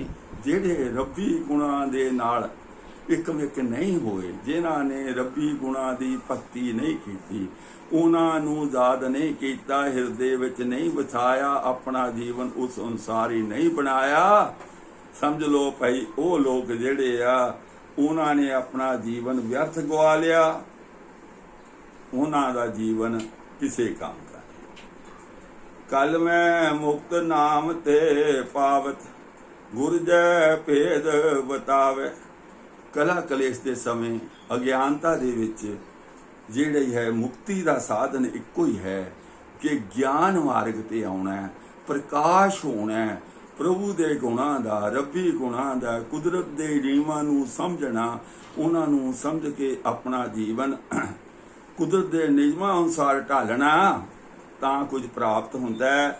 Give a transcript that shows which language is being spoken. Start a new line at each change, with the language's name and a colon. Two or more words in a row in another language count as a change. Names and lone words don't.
Punjabi: ਜਿਹੜੇ ਰੱਬੀ ਗੁਣਾਂ ਦੇ ਨਾਲ ਇਕਮਿਕ ਨਹੀਂ ਹੋਏ, ਜਿਨ੍ਹਾਂ ਨੇ ਰੱਬੀ ਗੁਣਾਂ ਦੀ ਭਗਤੀ ਨਹੀਂ ਕੀਤੀ, ਉਹਨਾਂ ਨੂੰ ਯਾਦ ਨਹੀਂ ਕੀਤਾ, ਹਿਰਦੇ ਵਿੱਚ ਨਹੀਂ ਵਸਾਇਆ, ਆਪਣਾ ਜੀਵਨ ਉਸ ਅਨੁਸਾਰ ਹੀ ਨਹੀਂ ਬਣਾਇਆ, ਸਮਝ ਲਓ ਭਾਈ ਉਹ ਲੋਕ ਜਿਹੜੇ ਆ ਉਹਨਾਂ ਨੇ ਆਪਣਾ ਜੀਵਨ ਵਿਅਰਥ ਗਵਾ ਲਿਆ। ਉਹਨਾਂ ਦਾ ਜੀਵਨ ਕਿਸੇ ਕੰਮ ਦਾ ਨਹੀਂ। ਕਲ ਮੈਂ ਮੁਕਤ ਨਾਮ ਤੇ ਪਾਵਤ ਗੁਰ ਜੈ ਭੇਦ ਬਤਾਵੇ। ਕਲਾ ਕਲੇਸ਼ ਦੇ ਸਮੇਂ ਅਗਿਆਨਤਾ ਦੇ ਵਿੱਚ ਜਿਹੜੀ ਹੈ ਮੁਕਤੀ ਦਾ ਸਾਧਨ ਇੱਕੋ ਹੀ ਹੈ ਕਿ ਗਿਆਨ ਮਾਰਗ ਤੇ ਆਉਣਾ ਹੈ, ਪ੍ਰਕਾਸ਼ ਹੋਣਾ ਹੈ, ਪ੍ਰਭੂ ਦੇ ਗੁਣਾਂ ਦਾ, ਰੱਬੀ ਗੁਣਾਂ ਦਾ, ਕੁਦਰਤ ਦੇ ਨਿਯਮਾਂ ਨੂੰ ਸਮਝਣਾ, ਉਹਨਾਂ ਨੂੰ ਸਮਝ ਕੇ ਆਪਣਾ ਜੀਵਨ ਕੁਦਰਤ ਦੇ ਨਿਯਮਾਂ ਅਨੁਸਾਰ ਢਾਲਣਾ, ਤਾਂ ਕੁਝ ਪ੍ਰਾਪਤ ਹੁੰਦਾ ਹੈ।